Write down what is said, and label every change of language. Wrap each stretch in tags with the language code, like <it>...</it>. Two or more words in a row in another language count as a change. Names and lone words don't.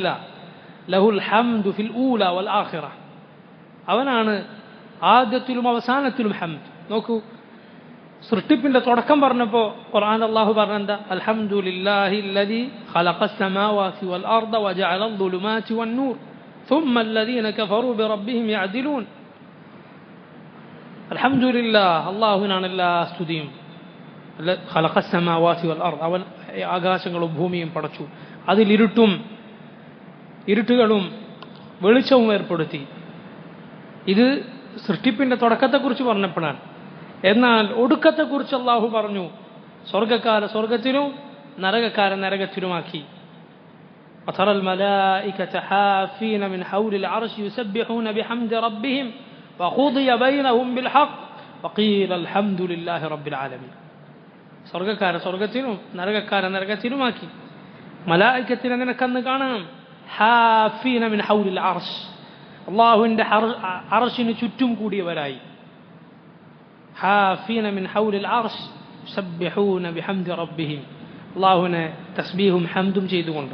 <ar>له الحمد في الأولى والآخرة,</ar> <ml>അവനാണ് ആദ്യത്തിലും അവസാനത്തിലും ഹംദ്. നോക്കൂ, സൃഷ്ടിപ്പിന്റെ തുടക്കം പറഞ്ഞപ്പോൾ ഖുർആൻ അല്ലാഹു പറഞ്ഞെന്താ?</ml> <ar>الحمد لله الذي خلق السماوات والأرض وجعل الظلمات والنور ثم الذين كفروا بربهم يعدلون.</ar> <ml>അൽഹംദുലില്ലാഹ്, അല്ലാഹുവിനാണ് എല്ലാ സ്തുതിയും.</ml> <ar>خلق السماوات والأرض,</ar> <ml>അവൻ ആകാശങ്ങളും ഭൂമിയും പടച്ചു, അതിൽ ഇരുട്ടുകളും വെളിച്ചവും ഏർപ്പെടുത്തി. ഇത് സൃഷ്ടിപ്പിന്റെ തുടക്കത്തെക്കുറിച്ച് പറഞ്ഞപ്പോഴാണ്. എന്നാൽ ഒടുക്കത്തെക്കുറിച്ച് അല്ലാഹു പറഞ്ഞു, സ്വർഗ്ഗക്കാരെ സ്വർഗ്ഗത്തിലും നരകക്കാരെ നരകത്തിലുമാക്കി.</ml> <ar>وترى الملائكة حافين من حول العرش يسبحون بحمد ربهم وقضي بينهم بالحق وقيل الحمد لله رب العالمين.</ar> <ml>സ്വർഗ്ഗക്കാരെ സ്വർഗ്ഗത്തിലും നരകക്കാരെ നരകത്തിലുമാക്കി. മലായികത്തിനെ നിനക്കന്ന് കാണണം.</ml> <ar>حافين من حول العرش,</ar> <ml>അള്ളാഹുവിൻ്റെ അർശിന് ചുറ്റും കൂടിയവരായി.</ml> <ar>حافين من حول العرش يسبحون بحمد ربهم,</ar> <ml>അള്ളാഹുവിനെ തസ്ബീഹും ഹംദും ചെയ്തുകൊണ്ട്.</ml>